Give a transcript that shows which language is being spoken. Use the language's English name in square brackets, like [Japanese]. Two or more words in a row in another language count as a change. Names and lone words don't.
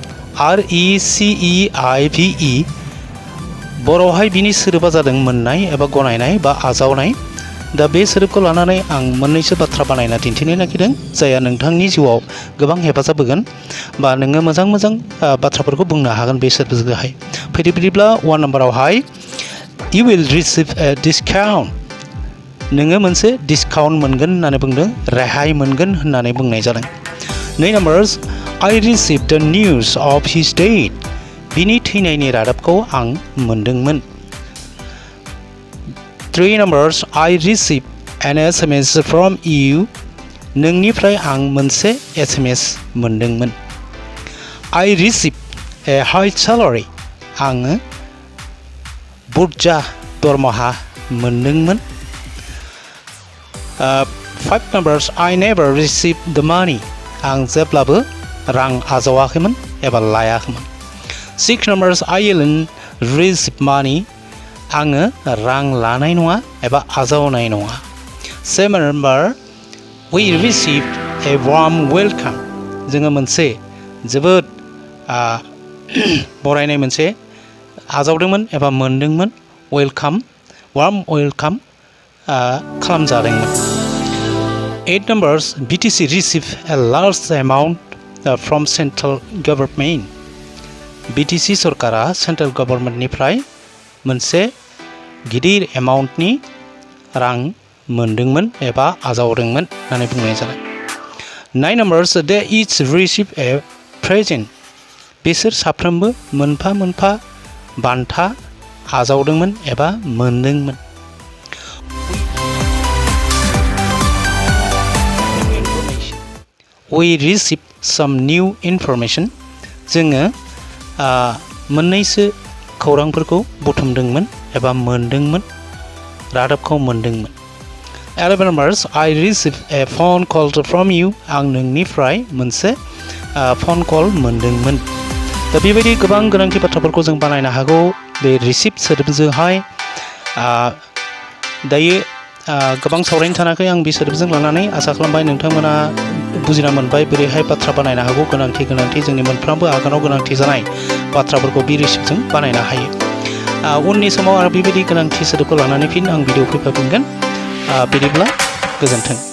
[Bodo] RECEIVE बर'आवहाय बिनि सोदोबा जादों मोननाय एबा गनायनाय बा आजावनाय दा बे सोदोबखौ लानानै आं मोननैसो बाथ्रा बानायना दिन्थिनो नागिरदों जायहा नोंथांनि जिउआव गोबां हेफाजाब होगोन बा नोङो मोजां बाथ्राफोरखौ बुंनो हागोन बे सोदोबजोंहाय फैदो बिदिब्ला 1 नाम्बारावहाय [English] You will receive a discount. [Bodo] नोङो मोनसे डिसकाउन्ट मोनगोन होननानै बुंदों रेहाय मोनगोन होननानै बुंनाय जादों 2 [English] numbers I received the news of his death. [Bodo] बिनि थैनायनि रादाबखौ आं मोनदोंमोन [English] 3 numbers I received an SMS from you. [Bodo] नोंनिफ्राय आं मोनसे SMS मोनदोंमोन [English] I received a high salary. [Bodo] आङो बुरजा दरमाहा मोनदोंमोन [English] 5 numbers I never received the money. [Bodo] आं जेब्लाबो रां आजावाखैमोन एबा लायाखैमोन 6 [English] numbers I didn't receive money. [Bodo] आङो रां लानाय नङा एबा आजावनाय नङा 7 [English] number we received a warm welcome. [Bodo] जोङो मोनसे जोबोद बरायनाय मोनसे आजावदोंमन एबा मोनदोंमोन [English] warm welcome [Bodo] खालामजादोंमोन 8 [English] numbers BTC received a large amount from central government. [Bodo] BTC सरकारा सेन्ट्रेल गभर्नमेन्टनिफ्राय मोनसे गिदिर एमाउन्टनि रां मोनदोंमोन एबा आजावदोंमोन होननानै बुंनाय जादों 9 [English] numbers they each received a present. [Bodo] बिसोर साफ्रोमबो मोनफा बान्था आजावदोंमोन एबा मोनदोंमोन [English] We received some new information. [Bodo] जोङो मोननैसो खौरांफोरखौ बुथुमदोंमोन एबा मोनदोंमोन रादाबखौ मोनदोंमोन 11 [English] numbers I received a phone call from you. [Bodo] आं नोंनिफ्राय मोनसे [English] phone call [Bodo] मोनदोंमोन दा बेबायदि गोबां गोनांथि बाथ्राफोरखौ जों बानायनो हागौ बे रिसीभ सोदोबजोंहाय दायो गोबां सावरायनो सानाखै आं बे सोदोबजों लानानै आसा खालामबाय नोंथांमोना बुजिना मोनबाय बोरैहाय बाथ्रा बानायनो हागौ गोनांथि जोंनि मोनफ्रोमबो आगानाव गोनांथि जानाय बाथ्राफोरखौ बे रिसीभजों बानायनो हायो उननि समाव आरो बेबायदि गोनांथि सोदोबखौ लानानै फिन आं भिडिअ फैफिनगोन बिदिब्ला गोजोन्थों